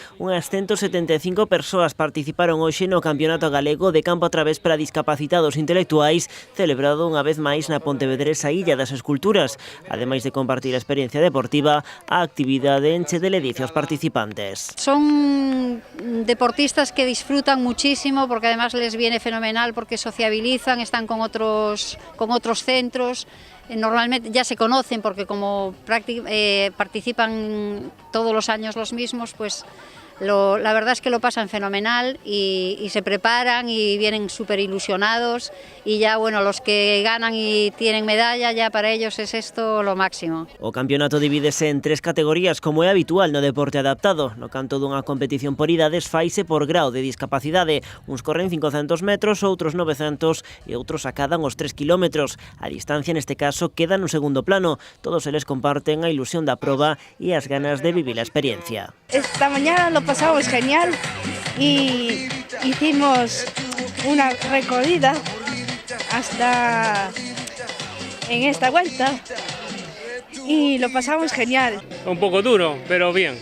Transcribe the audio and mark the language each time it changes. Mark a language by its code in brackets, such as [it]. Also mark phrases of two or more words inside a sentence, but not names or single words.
[gl] Unhas 175 persoas participaron hoxe no Campeonato Galego de Campo a Través para discapacitados intelectuais, celebrado unha vez máis na pontevedresa Illa das Esculturas. Ademais de compartir a experiencia deportiva, a actividade enche de ledicia aos participantes. [es] Son deportistas que disfrutan muchísimo porque además les viene fenomenal porque sociabilizan, están con otros centros. Normalmente ya se conocen porque como participan todos los años los mismos, pues la verdad es que lo pasan fenomenal y se preparan y vienen súper ilusionados y ya bueno, los que ganan y tienen medalla, ya para ellos es esto lo máximo. [gl] O campeonato divídese en 3 categorías como é habitual no deporte adaptado. No canto dunha competición por idades faise por grau de discapacidade. Uns corren 500 metros, outros 900 e outros acadan os 3 kilómetros. A distancia neste caso queda no segundo plano. Todos eles comparten a ilusión da proba e as ganas de vivir a experiencia. [es] Esta mañana lo pasamos genial y hicimos una recorrida hasta en esta vuelta y lo pasamos genial. Un poco duro, pero bien.